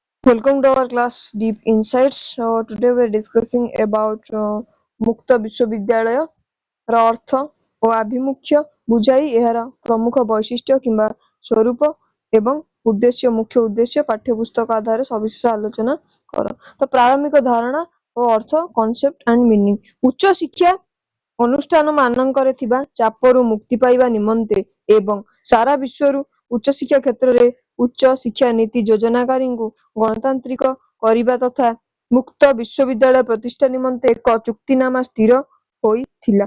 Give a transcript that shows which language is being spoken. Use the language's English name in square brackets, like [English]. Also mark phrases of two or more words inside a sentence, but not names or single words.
[English] Welcome to our class Deep Insights. So today we are discussing about [Odia] ମୁକ୍ତ ବିଶ୍ୱବିଦ୍ୟାଳୟ ର ଅର୍ଥ ଓ ଆଭିମୁଖ୍ୟ ବୁଝାଇ ଏହାର ପ୍ରମୁଖ ବୈଶିଷ୍ଟ୍ୟ କିମ୍ବା ସ୍ୱରୂପ ଏବଂ ଉଦ୍ଦେଶ୍ୟ ମୁଖ୍ୟ ଉଦ୍ଦେଶ୍ୟ ପାଠ୍ୟପୁସ୍ତକ ଆଧାରରେ ସବିଶେଷ ଆଲୋଚନା କର। ତ ପ୍ରାରମ୍ଭିକ ଧାରଣା ଓ ଅର୍ଥ [English] concept and meaning. [Odia] ଉଚ୍ଚ ଶିକ୍ଷା ଅନୁଷ୍ଠାନ ମାନଙ୍କରେ ଥିବା ଚାପରୁ ମୁକ୍ତି ପାଇବା ନିମନ୍ତେ ଏବଂ ସାରା ବିଶ୍ୱରୁ ଉଚ୍ଚ ଶିକ୍ଷା କ୍ଷେତ୍ରରେ ଉଚ୍ଚ ଶିକ୍ଷା ନୀତି ଯୋଜନାକାରୀଙ୍କୁ ଗଣତାନ୍ତ୍ରିକ କରିବା ତଥା ମୁକ୍ତ ବିଶ୍ୱବିଦ୍ୟାଳୟ ପ୍ରତିଷ୍ଠା ନିମନ୍ତେ ଏକ ଚୁକ୍ତିନାମା ସ୍ଥିର ହୋଇଥିଲା।